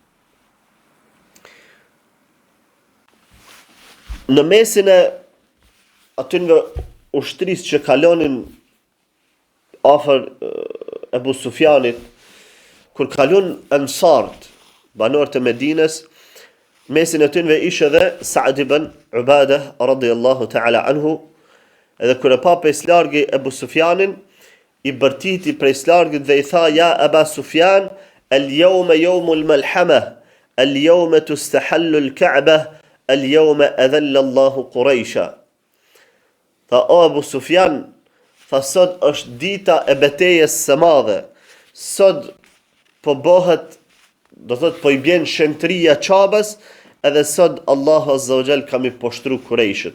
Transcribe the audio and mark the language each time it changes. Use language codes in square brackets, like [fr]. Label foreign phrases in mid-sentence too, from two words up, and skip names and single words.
[sq] Në mesin e atyve ushtrisë që kalonin afër Ebu Sufjanit, kur kalon ansart, banorët e Medines, mesin e tyre ishte edhe Sa'd ibn Ubadah [ar] رضي الله تعالى عنه, [sq] edhe kur e pa prej largi Ebu Sufjanin, i bërtiti prej largit dhe i tha: ja Aba Sufjan, [ar] اليوم يوم الملحمة اليوم تستحل الكعبة اليوم أذل الله قريشا. [sq] Tha: o Ebu Sufjan, tha, sot është dita e betejës së madhe, sot po bëhet do thot po I bjen shëntria Qabës, edhe sot Allahu [ar] عز وجل [sq] ka mi poshtru Kurejshit.